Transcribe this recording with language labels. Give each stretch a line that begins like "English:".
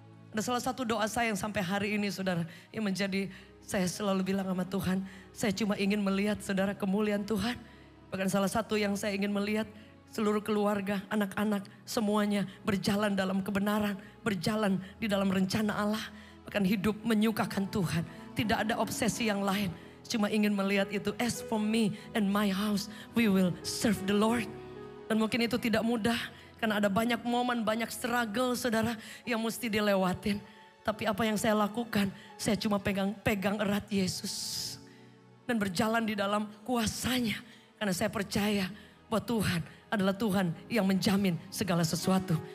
Indonesian: Ada salah satu doa saya yang sampai hari ini, saudara, yang menjadi, saya selalu bilang sama Tuhan, saya cuma ingin melihat, saudara, kemuliaan Tuhan. Bahkan salah satu yang saya ingin melihat, seluruh keluarga, anak-anak, semuanya berjalan dalam kebenaran, berjalan di dalam rencana Allah. Bahkan hidup menyukakan Tuhan, tidak ada obsesi yang lain. Cuma ingin melihat itu,
English: as for me and my house, we will serve the Lord.
Indonesian: Dan mungkin itu tidak mudah, karena ada banyak momen, banyak struggle, saudara, yang mesti dilewatin. Tapi apa yang saya lakukan, saya cuma pegang erat Yesus. Dan berjalan di dalam kuasanya. Karena saya percaya bahwa Tuhan adalah Tuhan yang menjamin segala sesuatu.